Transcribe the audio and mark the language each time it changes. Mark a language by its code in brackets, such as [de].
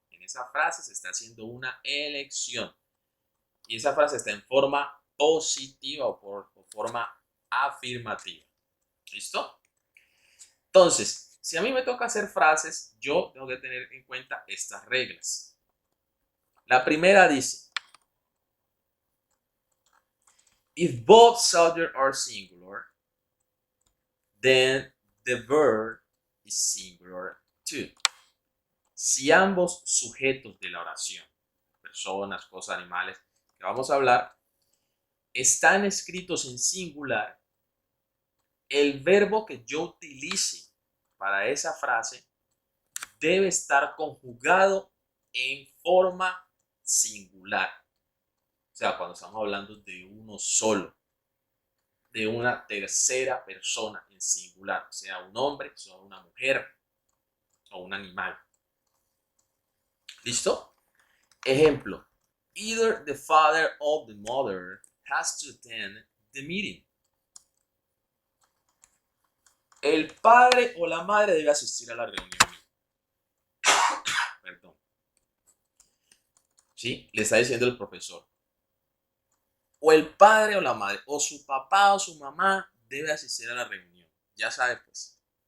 [es] En esa frase se está haciendo una elección. Y esa frase está en forma positiva o forma afirmativa. ¿Listo? Entonces, si a mí me toca hacer frases, yo tengo que tener en cuenta estas reglas. La primera dice, [en] if both subjects are singular, then the verb is singular too. [es] Si ambos sujetos de la oración, personas, cosas, animales, que vamos a hablar, están escritos en singular, el verbo que yo utilice para esa frase debe estar conjugado en forma singular. O sea, cuando estamos hablando de uno solo, de una tercera persona en singular, sea un hombre, sea una mujer o un animal. ¿Listo? Ejemplo. [en] Either the father or the mother has to attend the meeting. [es] El padre o la madre debe asistir a la reunión. Perdón. ¿Sí? Le está diciendo el profesor. O el padre o la madre, o su papá o su mamá debe asistir a la reunión. Ya sabe, pues.